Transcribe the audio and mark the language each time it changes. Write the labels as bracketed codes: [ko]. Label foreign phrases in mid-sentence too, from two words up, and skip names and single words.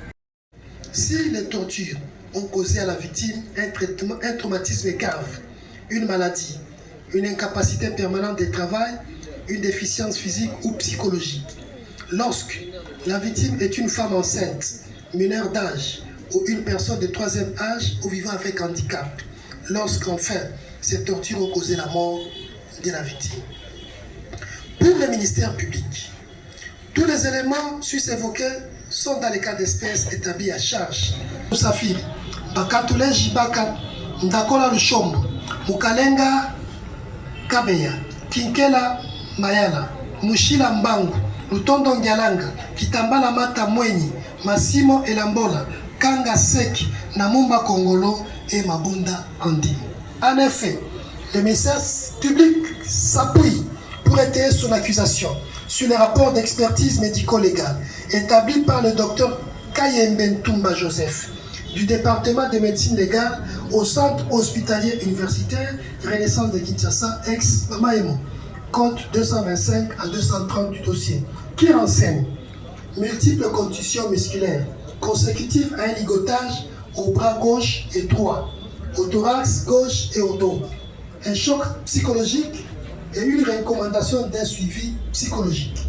[fr] Si les tortures ont causé à la victime un traumatisme grave, une maladie, une incapacité permanente de travail, une déficience physique ou psychologique, lorsque la victime est une femme enceinte, mineure d'âge ou une personne de troisième âge ou vivant avec handicap, lorsqu'enfin ces tortures ont causé la mort de la victime. Pour le ministère public, Tous les éléments sus-évoqués sont dans les cas d'espèces établis à charge. Safiri, Bakatule Jibaka, Ndakola Lushombo, Mukalenga Kabeya, Kinkela Mayala, Mushila Mbangu, Lutondo Ngyalanga, Kitambala Mata Mwenyi, Massimo Elambola, Kanga Seki, Namumba Kongolo et Mabunda Andi. En effet, le ministère public s'appuie pour étayer son accusation sur les rapports d'expertise médico-légale établis par le docteur Kayembe Ntumba Joseph du département de médecine légale au centre hospitalier universitaire Renaissance de Kinshasa, ex-Maemo, code 225 à 230 du dossier, qui renseigne multiples contusions musculaires consécutives à un ligotage au bras gauche et droit, au thorax gauche et au dos, un choc psychologique et une recommandation d'un suivi psychologique.